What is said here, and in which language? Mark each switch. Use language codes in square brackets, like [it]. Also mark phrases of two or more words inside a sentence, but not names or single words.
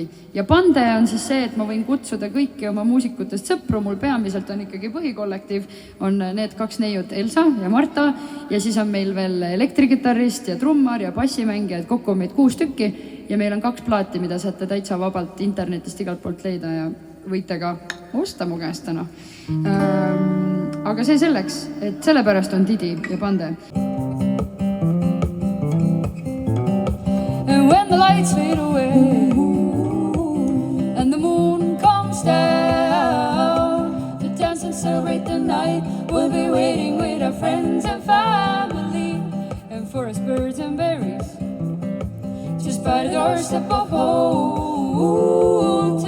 [et] Ja Pande on siis see, et ma võin kutsuda kõiki oma muusikutest sõpru, mul peamiselt on ikkagi põhikollektiiv, on need kaks neiut Elsa ja Marta ja siis on meil veel elektrikitarrist ja trummar ja bassimängija, et kokku on meid 6 tükki ja meil on 2 plaati, mida saate täitsa vabalt internetist igalt poolt leida ja võite ka osta mu käest täna. Aga see selleks, et sellepärast on Didi ja Pande. [en] And when the lights fade away and the moon comes down to dance and celebrate the night, we'll be waiting with our friends and family and forest birds and berries just by the doorstep of home.